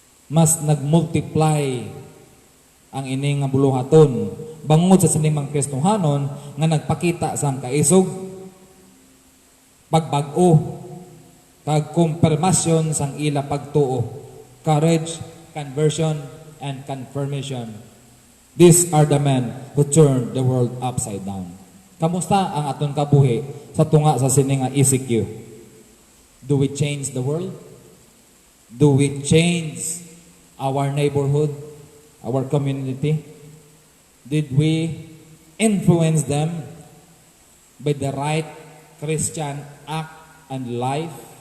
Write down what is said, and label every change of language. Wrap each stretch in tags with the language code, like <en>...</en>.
<hil>Mas nagmultiply ang ining nga buluhaton bangod sa sining mga Kristohanon nga nagpakita sang kaisog, pagbag-o, kag confirmation sang ila pagtuo,</hil> <en>courage, conversion, and confirmation. These are the men who turned the world upside down.</en> <hil>Kamusta ang aton kabuhi sa tunga sa sining nga ECQ?</hil> <en>Do we change the world? Do we change our neighborhood, our community? Did we influence them by the right Christian act and life?</en>